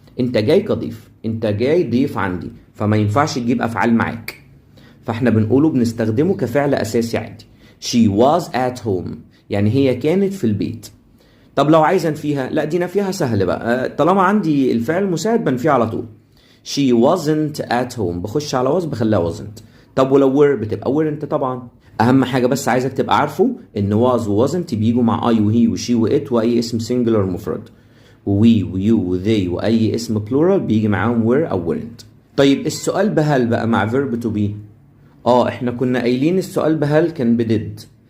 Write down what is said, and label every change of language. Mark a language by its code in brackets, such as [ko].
[ar] أنت جاي كضيف، أنت جاي ضيف عندي، فما ينفعش تجيب أفعال معاك، فاحنا بنقوله بنستخدمه كفعل أساسي عادي. [en] she was at home [ar] يعني هي كانت في البيت. طب لو عايز انفيها، لا دي نفيها سهل بقى، طالما عندي الفعل المساعد بنفيه على طول. [en] she wasn't at home [ar] بخش على was بخليها wasn't. طب ولو were بتبقى weren't طبعا. اهم حاجه بس عايزك تبقى عارفه ان was و wasn't بيجوا مع I وهي وشي وات واي اسم singular مفرد، ووي ويو وذي واي اسم plural بيجي معاهم were او weren't. طيب السؤال بهل بقى مع verb to be، احنا كنا قايلين السؤال بهل كان بدid.